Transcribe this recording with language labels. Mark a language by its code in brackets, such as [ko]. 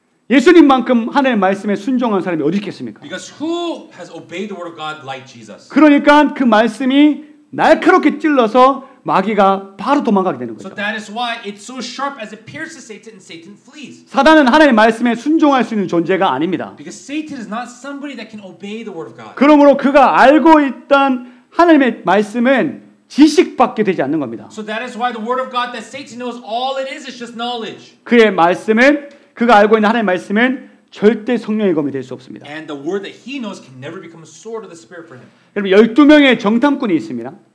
[ko] 예수님만큼 하나님의 말씀에 순종한 사람이 어디 있겠습니까? [en] Because who has obeyed the word of God like Jesus? [ko] 그러니까 그 말씀이 날카롭게 찔러서 마귀가 바로 도망가게 되는 거죠. [en] So that is why it's so sharp as it pierces Satan and Satan flees. [ko] 사단은 하나님의 말씀에 순종할 수 있는 존재가 아닙니다. [en] Because Satan is not somebody that can obey the word of God. [ko] 그러므로 그가 알고 있던 하나님의 말씀은 지식밖에 되지 않는 겁니다. [en] So that is why the word of God that Satan knows all it is just knowledge. [ko] 그의 말씀은 그가 알고 있는 하나님의 말씀은 절대 성령의 검이 될 수 없습니다. [en] And the word that he knows can never become a sword of the Spirit for him. [ko] 여러분 12명의 정탐꾼이 있습니다.